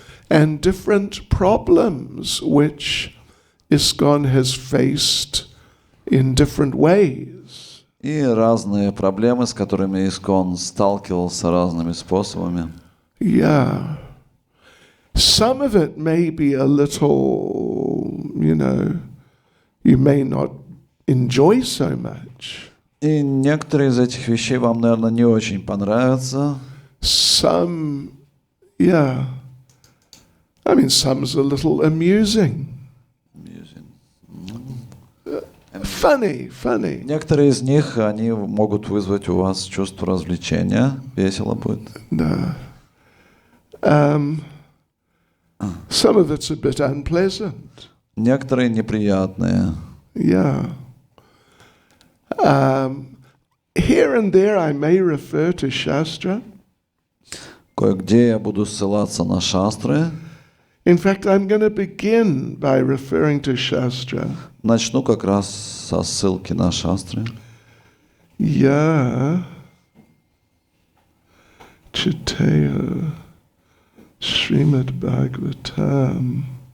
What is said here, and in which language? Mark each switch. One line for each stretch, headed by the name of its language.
English: And different problems which ISKCON has faced in different ways.
Russian: И разные проблемы, с которыми ISKCON сталкивался разными способами.
English: Yeah. Some of it may be a little, you may not enjoy so much.
Russian: И некоторые из этих вещей вам, наверное, не очень понравятся.
English: Some, yeah. I mean, some's a little amusing. Funny.
Russian: Некоторые из них, они могут вызвать у вас чувство развлечения. Весело будет. Да.
English: Some of it's a bit unpleasant.
Russian: Некоторые неприятные.
English: Yeah. Here and there I may refer to Shastra.
Russian: Кое-где я буду ссылаться на шастры.
English: In fact, I'm going to begin by referring to Shastra.
Russian: Начну как раз со ссылки на шастры. Я читаю Srimad Bhagavatam.